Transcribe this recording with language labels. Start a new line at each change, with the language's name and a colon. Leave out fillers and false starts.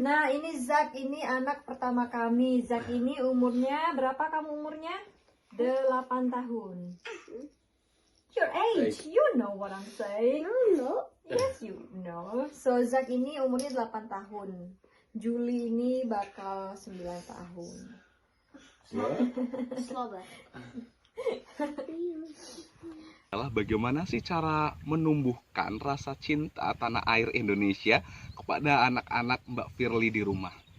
Indonesian: Nah, ini Zak, ini anak pertama kami. Zak ini umurnya berapa kamu umurnya? 8 tahun.
English: Your age, you know what I'm saying. No. Yes, you know.
Indonesian: So Zak ini umurnya 8 tahun. Juli ini bakal 9 tahun.
English: Slower.
Indonesian: Adalah bagaimana sih cara menumbuhkan rasa cinta tanah air Indonesia kepada anak-anak Mbak Firly di rumah?